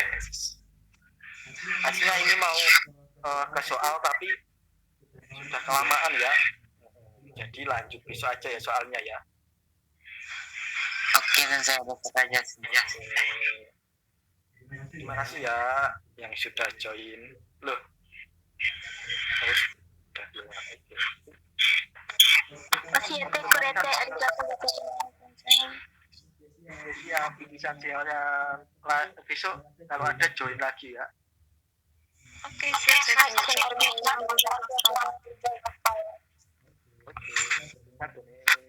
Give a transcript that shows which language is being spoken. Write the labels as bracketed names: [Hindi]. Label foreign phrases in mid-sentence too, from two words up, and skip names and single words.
[Indonesian] Artinya ini mau ke soal tapi sudah kelamaan ya, jadi lanjut besok aja ya soalnya ya. Oke, dan saya besok aja sih. Ya. Terima kasih ya yang sudah join. Loh, terus udah bilang aja. [Japanese] 教えてくれてありがとうございます。 [Indonesian] Siap, ini saja besok kalau ada join lagi ya. Oke, siap. Oke,